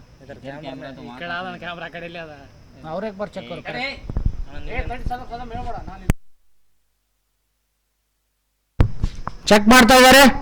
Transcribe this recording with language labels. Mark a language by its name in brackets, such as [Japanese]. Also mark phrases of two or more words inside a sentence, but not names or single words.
[Kannada] ಕ್ಯಾಮ್ರಾ ಕಡೆಯಲ್ಲಿ ಅದ. [Hindi] और एक बार चेक करो. [Kannada] ಚೆಕ್ ಮಾಡ್ತಾ ಇದ್ದಾರೆ.